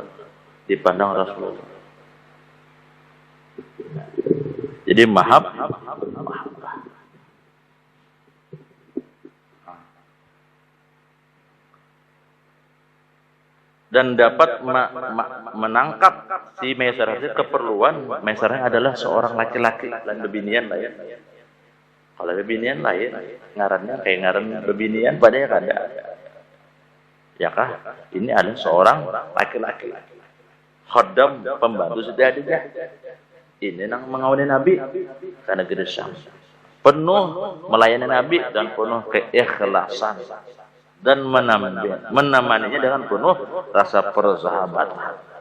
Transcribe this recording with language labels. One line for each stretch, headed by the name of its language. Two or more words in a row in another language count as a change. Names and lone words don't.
Indonesian: Dipandang Rasulullah. Jadi mahabbah. Dan dapat menangkap si Maisarah itu keperluan.
Banjar: Maisarah adalah seorang laki-laki, lain bebinian lah ya. Kalau bebinian lain, ngarannya kayak ngaran bebinian, padahal ada. Ya kah?
Indonesian: Ini adalah seorang laki-laki. Khaddam, pembantu Siti Khadijah. Ini yang mengawini Nabi ke negeri Syam. Penuh melayani Nabi dan penuh keikhlasan. Dan menemaninya dengan penuh rasa persahabatan.